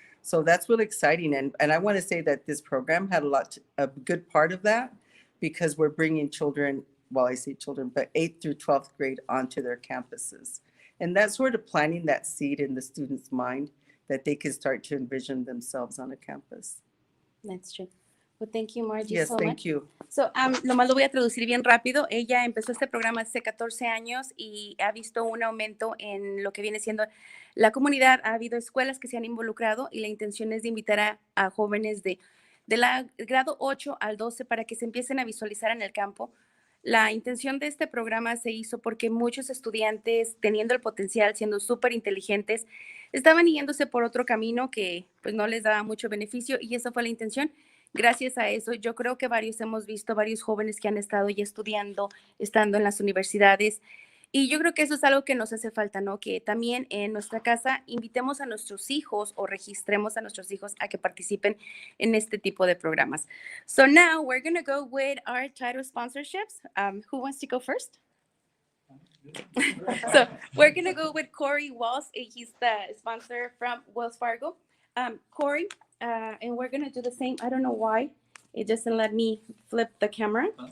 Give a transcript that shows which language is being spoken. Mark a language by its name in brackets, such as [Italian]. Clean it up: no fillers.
[English] So that's really exciting. And I want to say that this program had a good part of that, because we're bringing children, well, I say children, but 8th through 12th grade onto their campuses. And that's sort of planting that seed in the student's mind that they can start to envision themselves on a campus. That's true. Well, thank you, Margie, Yes, so thank you. So, [Spanish] nomás lo voy a traducir bien rápido. Ella empezó este programa hace 14 años y ha visto un aumento en lo que viene siendo la comunidad. Ha habido escuelas que se han involucrado y la intención es de invitar a jóvenes de la grado 8 al 12 para que se empiecen a visualizar en el campo. La intención de este programa se hizo porque muchos estudiantes, teniendo el potencial, siendo súper inteligentes, estaban yéndose por otro camino que pues no les daba mucho beneficio, y esa fue la intención. Gracias a eso, yo creo que hemos visto varios jóvenes que han estado ya estudiando, estando en las universidades, y yo creo que eso es algo que nos hace falta, ¿no? Que también en nuestra casa invitemos a nuestros hijos o registremos a nuestros hijos a que participen en este tipo de programas. [English] So now we're going to go with our title sponsorships. Who wants to go first? So we're going to go with Corey Walls. He's the sponsor from Wells Fargo. Corey, and we're going to do the same. I don't know why it doesn't let me flip the camera.